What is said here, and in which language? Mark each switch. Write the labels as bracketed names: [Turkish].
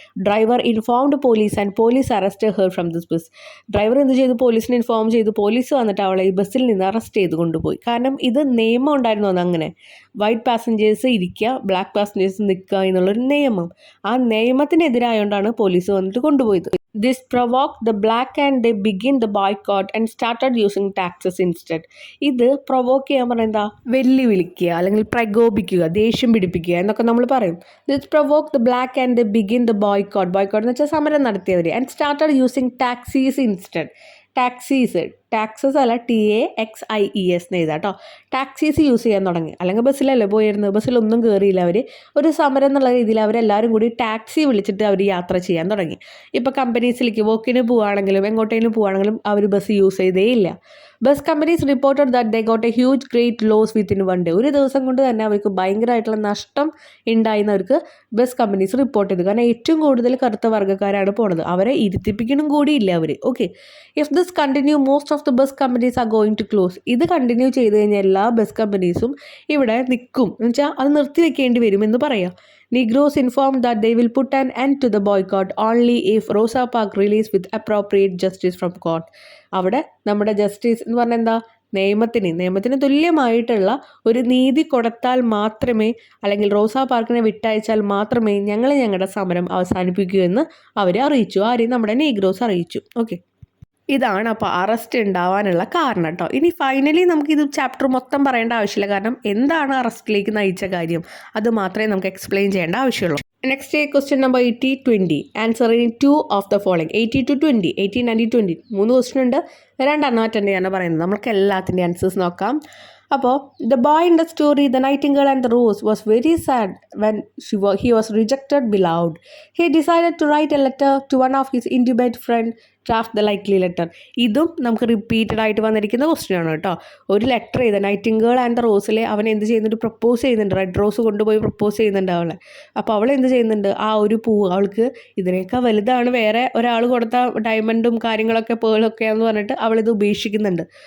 [English] Driver informed police and police arrest her from this bus. [Malayalam] Driver എന്ത് ചെയ്തു, പോലീസിനെ inform ചെയ്തു. പോലീസ് വന്നിട്ട് അവളെ ഈ ബസ്സിൽ നിന്ന് അറസ്റ്റ് ചെയ്ത് കൊണ്ടുപോയി. കാരണം ഇത് നിയമം ഉണ്ടായിരുന്നു അന്ന്. അങ്ങനെ വൈറ്റ് പാസഞ്ചേഴ്സ് ഇരിക്കുക, ബ്ലാക്ക് പാസഞ്ചേഴ്സ് നിൽക്കുക എന്നുള്ളൊരു നിയമം. ആ നിയമത്തിനെതിരായോണ്ടാണ് പോലീസ് വന്നിട്ട് കൊണ്ടുപോയത്. [English] This provoked the black and they begin the boycott and started using taxes instead. [Malayalam] ഇത് പ്രൊവോക്ക് ചെയ്യാൻ പറഞ്ഞാൽ എന്താ, വെല്ലുവിളിക്കുക അല്ലെങ്കിൽ പ്രകോപിക്കുക, ദേഷ്യം പിടിപ്പിക്കുക എന്നൊക്കെ നമ്മൾ പറയും. [English] This provoke the black and they begin the boycott. [Malayalam] Boycott എന്ന് വെച്ചാൽ സമരം നടത്തിയവർ. [English] And started using taxis instead. [Malayalam] Taxis, taxes അല്ല, TAXIES എന്ന് എഴുതാം കേട്ടോ. ടാക്സീസ് യൂസ് ചെയ്യാൻ തുടങ്ങി. അല്ലെങ്കിൽ ബസ്സിലല്ലേ പോയിരുന്നത്, ബസ്സിലൊന്നും കയറിയില്ല അവർ. ഒരു സമരം എന്നുള്ള രീതിയിൽ അവരെല്ലാവരും കൂടി ടാക്സി വിളിച്ചിട്ട് അവർ യാത്ര ചെയ്യാൻ തുടങ്ങി. ഇപ്പോൾ കമ്പനീസിലേക്ക് വർക്കിന് പോവുകയാണെങ്കിലും എങ്ങോട്ടേലും പോവുകയാണെങ്കിലും അവർ ബസ് യൂസ് ചെയ്തേ ഇല്ല. [English] Bus companies reported that they got a huge great loss within one day. [Malayalam] ഒരു ദിവസം കൊണ്ട് തന്നെ അവർക്ക് ഭയങ്കരമായിട്ടുള്ള നഷ്ടം ഉണ്ടായെന്ന് അവർക്ക് ബസ് കമ്പനീസ് റിപ്പോർട്ട് ചെയ്തു. കാരണം ഏറ്റവും കൂടുതൽ കറുത്ത വർഗ്ഗക്കാരാണ് പോണത്. അവരെ ഇരുത്തിപ്പിക്കണം കൂടിയില്ല അവർ. [English] Okay, if this continue most of the bus companies are going to close. [Malayalam] ഇത് കണ്ടിന്യൂ ചെയ്ത് കഴിഞ്ഞാൽ എല്ലാ ബസ് കമ്പനീസും ഇവിടെ നിൽക്കും, എന്ന് വെച്ചാൽ അത് നിർത്തി വെക്കേണ്ടി വരും എന്ന് പറയാം. [English] Negroes informed that they will put an end to the boycott only if Rosa Parks released with appropriate justice from court. [Malayalam] അവിടെ നമ്മുടെ ജസ്റ്റിസ് എന്ന് പറഞ്ഞാൽ എന്താ, നിയമത്തിന് തുല്യമായിട്ടുള്ള ഒരു നീതി കൊടുത്താൽ മാത്രമേ, അല്ലെങ്കിൽ റോസ പാർക്കിനെ വിട്ടയച്ചാൽ മാത്രമേ ഞങ്ങൾ ഞങ്ങളുടെ സമരം അവസാനിപ്പിക്കൂ എന്ന് അവർ അറിയിച്ചു. ആരെയും നമ്മുടെ നീഗ്രോസ് അറിയിച്ചു. ഓക്കെ, ഇതാണ് അപ്പോൾ അറസ്റ്റ് ഉണ്ടാവാനുള്ള കാരണം കേട്ടോ. ഇനി ഫൈനലി നമുക്കിത് ചാപ്റ്റർ മൊത്തം പറയേണ്ട ആവശ്യമില്ല, കാരണം എന്താണ് അറസ്റ്റിലേക്ക് നയിച്ച കാര്യം അത് മാത്രമേ നമുക്ക് എക്സ്പ്ലെയിൻ ചെയ്യേണ്ട ആവശ്യമുള്ളൂ. [English] Next question number 80-20. Answer in 2 of the following. [Malayalam] 80-20, 18 and 20. 3 question ഉണ്ട്, 2 അറ്റൻഡ് ചെയ്യാനാണ് പറയുന്നത്. നമുക്ക് എല്ലാത്തിൻ്റെ ആൻസേഴ്സ് നോക്കാം. [English] അപ്പോൾ the boy in the story the nightingale and the rose was very sad when he was rejected beloved. He decided to write a letter to one of his intimate friend, draft the likely letter. [Malayalam] ഇതും നമുക്ക് repeated ആയിട്ട് വന്നിരിക്കുന്ന question ആണ് കേട്ടോ. ഒരു letter ചെയ്ത് Nightingale and the റോസിലെ അവൻ എന്ത് ചെയ്യുന്നുണ്ട്, പ്രപ്പോസ് ചെയ്യുന്നുണ്ട്. റെഡ് റോസ് കൊണ്ടുപോയി പ്രപ്പോസ് ചെയ്യുന്നുണ്ട് അവളെ. അപ്പോൾ അവൾ എന്ത് ചെയ്യുന്നുണ്ട്, ആ ഒരു പൂവ് അവൾക്ക് ഇതിനേക്കാൾ വലുതാണ് വേറെ ഒരാൾ കൊടുത്ത ഡയമണ്ടും കാര്യങ്ങളൊക്കെ പേളൊക്കെയാണെന്ന് പറഞ്ഞിട്ട് അവളിത് ഉപേക്ഷിക്കുന്നുണ്ട്.